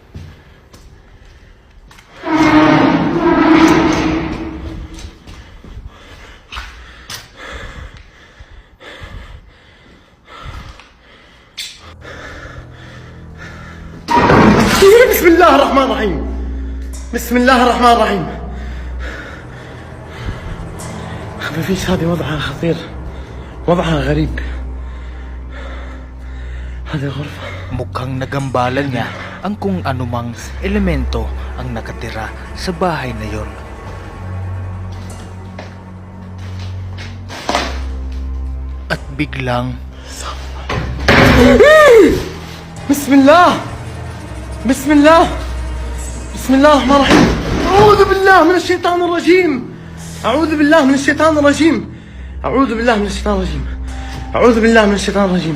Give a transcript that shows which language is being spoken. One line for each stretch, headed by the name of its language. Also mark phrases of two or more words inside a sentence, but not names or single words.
Arabic: بسم الله الرحمن الرحيم. بسم الله الرحمن الرحيم. خفيفيش هذه وضعها خطير، وضعها غريب. هذه الغرفة
Filipino: Mukhang nagambalan niya ang kung anumang elemento ang nakatira sa bahay na yon. At biglang
Arabic: بسم الله بسم الله بسم الله الرحمن الرحيم. أعوذ بالله من الشيطان الرجيم. أعوذ بالله من الشيطان الرجيم. أعوذ بالله من الشيطان الرجيم. أعوذ بالله من الشيطان الرجيم.